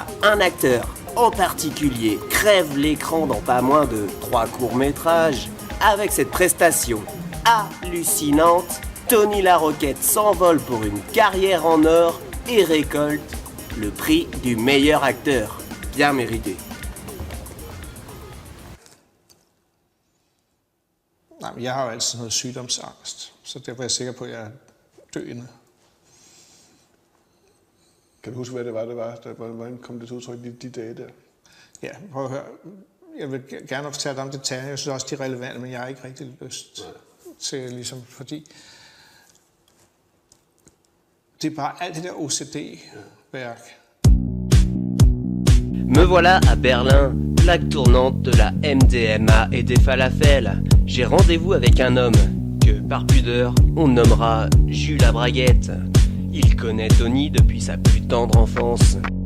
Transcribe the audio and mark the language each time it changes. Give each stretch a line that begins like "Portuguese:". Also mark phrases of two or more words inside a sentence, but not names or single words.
French: Un acteur en particulier crève l'écran dans pas moins de 3 courts-métrages. Avec cette prestation hallucinante, Tony la Roquette s'envole pour une carrière en or et récolte le prix du meilleur acteur. Bien mérité.
Danish: Nej, men jeg har jo altid noget sygdomsangst, så derfor er jeg sikker på, at jeg er døende. Kan du huske, hvad det var? Hvordan kom det til udtryk de dage der? Ja, prøv at høre. Jeg vil gerne fortælle dig om detaljer. Jeg synes også, de er relevante, men jeg har ikke rigtig lyst til, ligesom, fordi det er bare alt det der OCD-værk.
French: Me voilà à Berlin, plaque tournante de la MDMA et des falafels. J'ai rendez-vous avec un homme que, par pudeur, on nommera Jules la Braguette. Il connaît Tony depuis sa plus tendre enfance.